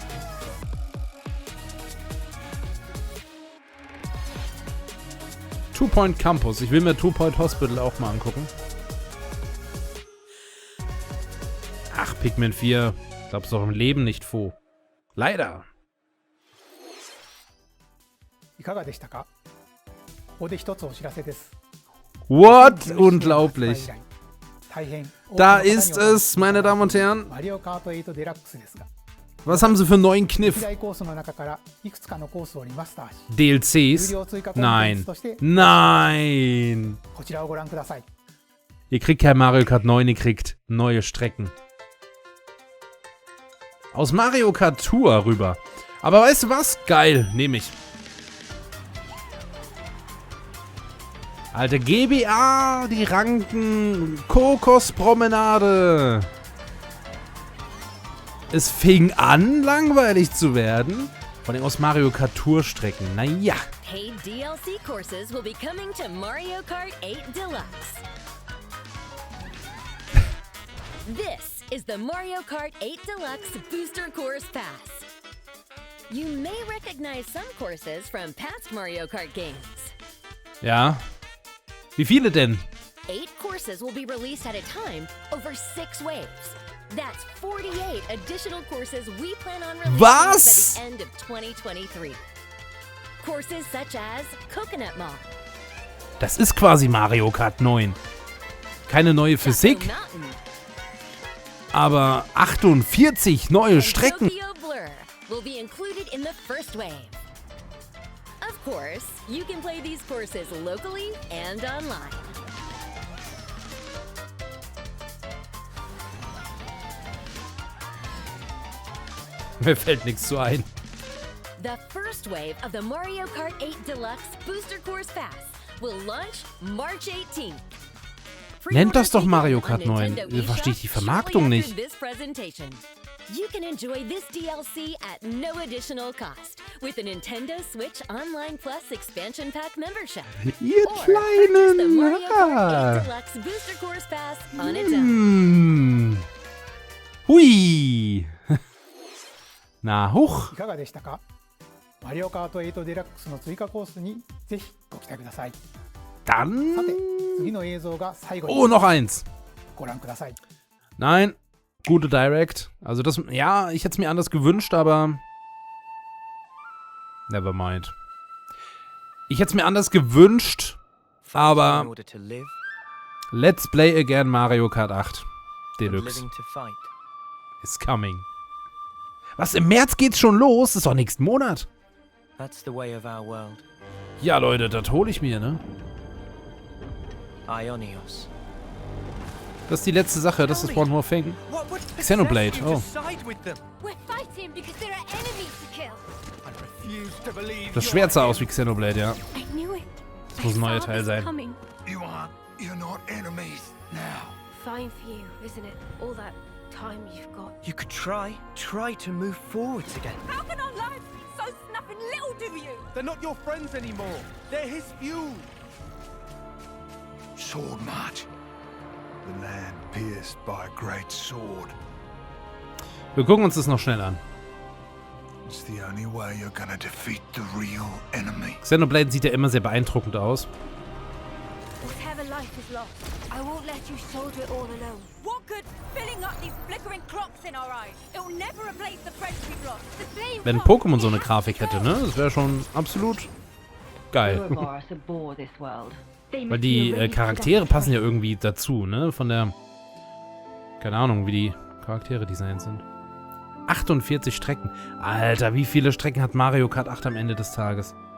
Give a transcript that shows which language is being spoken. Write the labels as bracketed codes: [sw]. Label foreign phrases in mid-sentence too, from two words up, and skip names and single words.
[de] Two Point Campus. Ich will mir Two Point Hospital auch mal angucken. Ach, Pikmin 4. Glaubst du doch im Leben nicht, Fo. Leider. [ja] いかがでしたか？ここで一つお知らせです。 [de] What? Unglaublich. [ja] 大変 [de] Da ist es, meine Damen und Herren. [ja] マリオカート8デラックスですが、 [de] Was haben sie für einen neuen Kniff? [ja] 歴代コースの中からいくつかのコースをリマスターし、 [de] DLCs? [ja] 有料追加コンテンツ [de] Nein. [ja] として [de] Nein. [ja] こちらをご覧ください。 [de] Ihr kriegt kein Mario Kart 9, ihr kriegt neue Strecken. Aus Mario Kart Tour rüber. Aber weißt du was? Geil, nehme ich. Alter, GBA, die Ranken, Kokospromenade. Es fing an, langweilig zu werden. Vor allem aus Mario Kart Tour Strecken. Naja. [en] Paid DLC courses will be coming to Mario Kart 8 Deluxe. This is the Mario Kart 8 Deluxe Booster Course Pass. You may recognize some courses from past Mario Kart games. [de] Ja. Wie viele denn? [en] 8 courses will be released at a time over 6 waves. That's 48 additional courses we plan on releasing by the end of 2023. Courses such as Coconut Mall. [de] Das ist quasi Mario Kart 9. Keine neue Physik, aber 48 neue Strecken. [en] Tokyo Blur will be included in the first wave. Of course, you can play these courses locally and online. [de] Mir fällt nichts zu ein. [en] The first wave of the Mario Kart 8 Deluxe Booster Course Pass will launch March 18th. [de] Nennt das doch Mario Kart 9. Verstehe ich die Vermarktung nicht. [en] You can enjoy this DLC at no additional cost with a Nintendo Switch Online Plus Expansion Pack membership. [de] Ihr [en] Or purchase the Mario Kart 8 [de] Kleinen. [en] Deluxe Booster Course Pass on its own. [de] Hui. Na, hoch. [ja] いかがでしたか？マリオカート8デラックスの追加コースにぜひご期待ください。 [de] Dann. [ja] さて、次の映像が最後 [de] Oh, [ja] に [de] noch eins. [ja] ご覧ください。 [de] Nein. Gute Direct. Also das, ja, ich hätte es mir anders gewünscht, aber [en] never mind. [de] Ich hätte es mir anders gewünscht, aber [en] Let's Play Again Mario Kart 8 Deluxe is coming. [de] Was, im März geht's schon los? Das ist doch nächsten Monat. Ja, Leute, das hole ich mir, ne? Ionios. Das ist die letzte Sache, das ist [en] One More Thing. [de] Xenoblade, oh. Das Schwert sah aus wie Xenoblade, ja. Das muss ein neuer Teil sein. [en] You're not enemies now. Fine for you, isn't it? All that time you've got. You could try to move forwards again. How can our lives be so snapping little to you? They're not your friends anymore. They're his fuel. Sword march. The land pierced by a great sword. [de] Wir gucken uns das noch schnell an. [en] It's the only way you're gonna defeat the real enemy. [de] Xenoblade sieht ja immer sehr beeindruckend aus. [en] Whatever life life is lost. I won't let you soldier it all alone. What good filling up these flickering clocks in our eyes? It'll never replace the friends we've lost. The flame [de] Wenn Pokémon so eine Grafik hätte, ne? Das wäre schon absolut geil. Weil die Charaktere passen ja irgendwie dazu, ne? Von der... Keine Ahnung, wie die Charaktere designt sind. 48 Strecken. Alter, wie viele Strecken hat Mario Kart 8 am Ende des Tages?